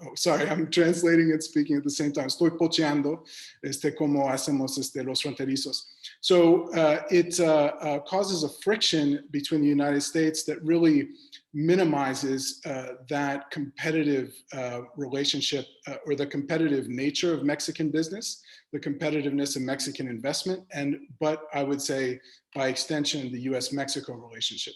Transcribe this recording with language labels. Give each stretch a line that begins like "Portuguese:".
English: Oh, sorry, I'm translating and speaking at the same time.
Spanish: Estoy pocheando como hacemos los fronterizos.
English: So it causes a friction between the United States that really minimizes that competitive relationship or the competitive nature of Mexican business, the competitiveness of Mexican investment, but I would say by extension, the US-Mexico relationship.